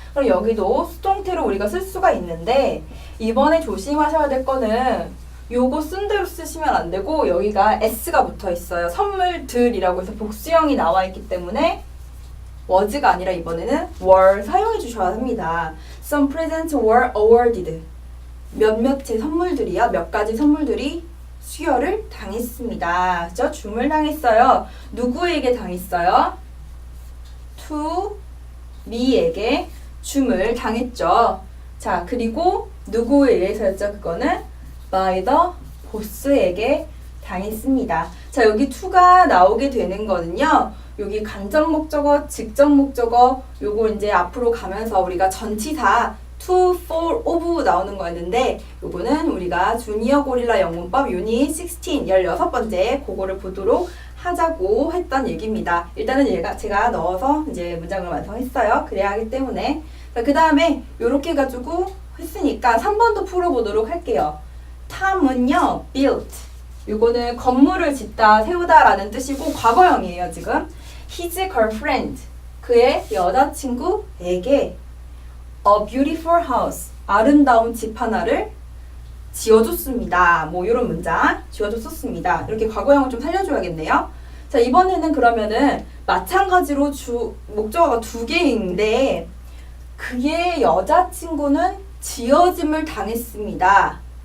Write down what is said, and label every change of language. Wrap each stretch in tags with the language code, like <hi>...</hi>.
<ko>그럼 여기도 수동태로 우리가 쓸 수가 있는데 이번에 조심하셔야 될 거는 요거 쓴 대로 쓰시면 안 되고 여기가 s가 붙어 있어요. 선물들이라고 해서 복수형이 나와 있기 때문에 was가 아니라 이번에는 were 사용해 주셔야 합니다.</ko> <en>Some presents were awarded.</en> <ko>몇몇의 선물들이요. 몇 가지 선물들이 수여를 당했습니다. 그죠? 줌을 당했어요. 누구에게 당했어요? to me 에게 줌을 당했죠. 자, 그리고 누구에 의해서였죠? 그거는 by the boss 에게 당했습니다. 자, 여기 to가 나오게 되는 거는요. 여기 간접 목적어, 직접 목적어 요거 이제 앞으로 가면서 우리가 전치사 to, for, of 나오는 거였는데 요거는 우리가 주니어 고릴라 영문법 유닛 16 16번째 그거를 보도록 하자고 했던 얘기입니다. 일단은 제가 넣어서 이제 문장을 완성했어요. 그래야 하기 때문에. 그 다음에 요렇게 해가지고 했으니까 3번도 풀어보도록 할게요. 탐은요, built. 요거는 건물을 짓다, 세우다 라는 뜻이고 과거형이에요, 지금.</ko> <en>His girlfriend.</en> <ko>그의 여자친구에게 a beautiful house. 아름다운 집 하나를 지어줬습니다. 뭐 이런 문장 지어줬었습니다. 이렇게 과거형을 좀 살려줘야겠네요. 자, 이번에는 그러면은 마찬가지로 목적어가 두 개인데 그의 여자친구는 지어짐을 당했습니다.</ko>